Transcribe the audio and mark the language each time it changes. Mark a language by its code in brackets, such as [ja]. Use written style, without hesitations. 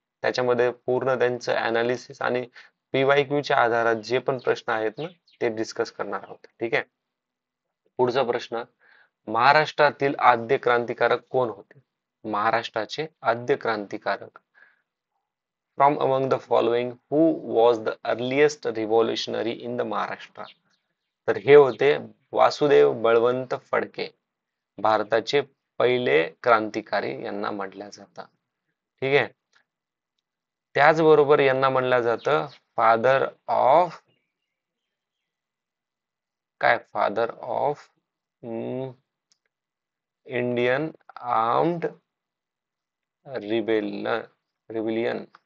[mr] त्याच्यामध्ये पूर्ण त्यांचं अनालिसिस आणि PYQ च्या आधारात जे पण प्रश्न आहेत ना, ते डिस्कस करणार आहोत. ठीक आहे. पुढचा प्रश्न, महाराष्ट्रातील आद्य क्रांतिकारक कोण होते? महाराष्ट्राचे आद्य क्रांतिकारक. [en] From among the following, who was the earliest revolutionary in the Maharashtra? [mr] तर हे होते वासुदेव बळवंत फडके, भारताचे पहिले क्रांतिकारी यांना म्हटलं जातं. ठीक आहे. त्याचबरोबर यांना म्हणलं जातं [en] Father of father of Indian armed rebellion.